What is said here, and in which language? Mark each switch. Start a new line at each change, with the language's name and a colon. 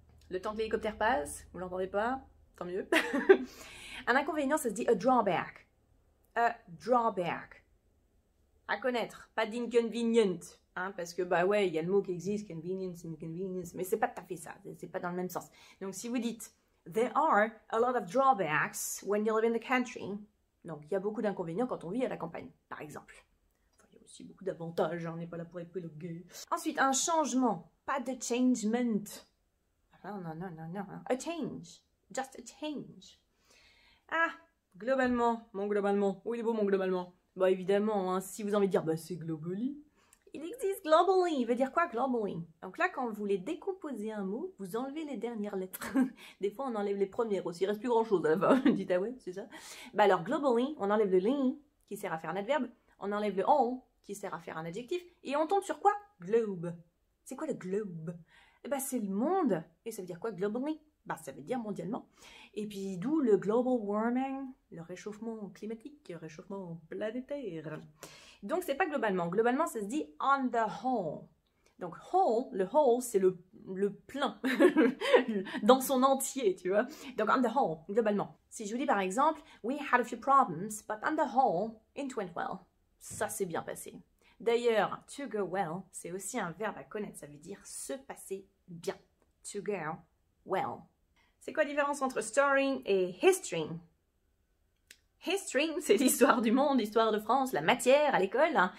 French: Le temps que l'hélicoptère passe, vous l'entendez pas, tant mieux. Un inconvénient, ça se dit
English: a drawback.
French: A drawback. À connaître, pas d'inconvenient. Hein, parce que, bah ouais, il y a le mot qui existe, convenience, inconvenience, mais c'est pas tout à fait ça, c'est pas dans le même sens. Donc si vous dites,
English: there are a lot of drawbacks when you live in the country.
French: Donc il y a beaucoup d'inconvénients quand on vit à la campagne, par exemple. Enfin, il y a aussi beaucoup d'avantages, hein, on n'est pas là pour épiloguer. Ensuite, un changement, pas de changement. Non, non, non, non, non.
English: A change. Just a change.
French: Ah, globalement. Mon globalement. Où il est beau mon globalement? Bah évidemment, hein, si vous avez envie de dire, bah c'est globally. Il existe globally. Il veut dire quoi globally? Donc là, quand vous voulez décomposer un mot, vous enlevez les dernières lettres. Des fois, on enlève les premières aussi. Il reste plus grand-chose à la fin. Dites, ah ouais, c'est ça? Bah alors, globally, on enlève le ly, qui sert à faire un adverbe. On enlève le all, qui sert à faire un adjectif. Et on tombe sur quoi? Globe. C'est quoi le globe? Eh ben, c'est le monde. Et ça veut dire quoi globally? Bah, ça veut dire mondialement. Et puis, d'où le global warming, le réchauffement climatique, le réchauffement planétaire. Donc, c'est pas globalement. Globalement, ça se dit
English: on the whole.
French: Donc, whole, le whole, c'est le plein, dans son entier, tu vois. Donc,
English: on the whole,
French: globalement. Si je vous dis par exemple,
English: we had a few problems, but on the whole, it went well.
French: Ça s'est bien passé. D'ailleurs,
English: to go well,
French: c'est aussi un verbe à connaître. Ça veut dire se passer bien.
English: To go well.
French: C'est quoi la différence entre story et history? History, c'est l'histoire du monde, l'histoire de France, la matière à l'école.